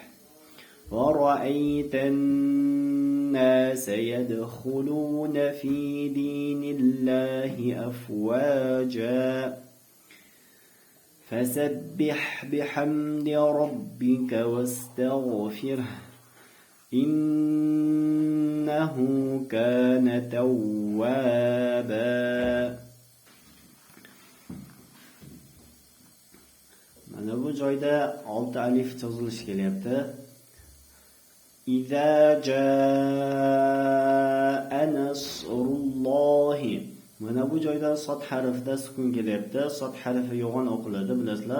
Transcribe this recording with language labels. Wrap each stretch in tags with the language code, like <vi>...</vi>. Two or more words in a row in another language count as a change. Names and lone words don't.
<ar>ورأيت الناس يدخلون في دين الله أفواجا فسبح بحمد ربك واستغفره إنه كان توابا.</ar> <uz>Mana bu joyda 6 alif chizilishi kelyapti.</uz> <ar>إذا جاء نصر الله.</ar> <uz>Mana bu joyda sod harfida sukun kelyapti. Sod harfi yo'g'on o'qiladi, bilasizlar.</uz>